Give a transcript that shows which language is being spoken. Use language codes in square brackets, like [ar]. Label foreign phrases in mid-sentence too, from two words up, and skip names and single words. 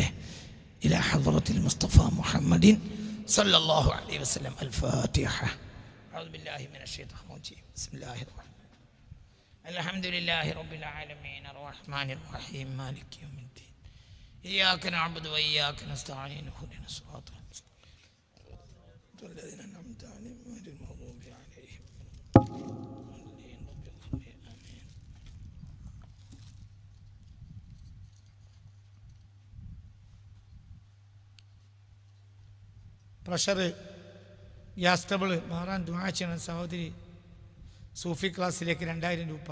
[ar] إلى حضرة المصطفى محمد صلى الله عليه وسلم. الفاتحة. أعوذ بالله من الشيطان الرجيم. بسم الله الرحمن الرحيم. الحمد لله رب العالمين الرحمن الرحيم مالك يوم الدين. إياك نعبد وإياك نستعين. اهدنا الصراط المستقيم. الذين أنعمت عليهم غير المغضوب عليهم. [ml] പ്രഷർ, [en] gas trouble [ml] മാറാൻ ദുആ ചെയ്യണം സഹോദരി. സൂഫി ക്ലാസ്സിലേക്ക് 2000 രൂപ.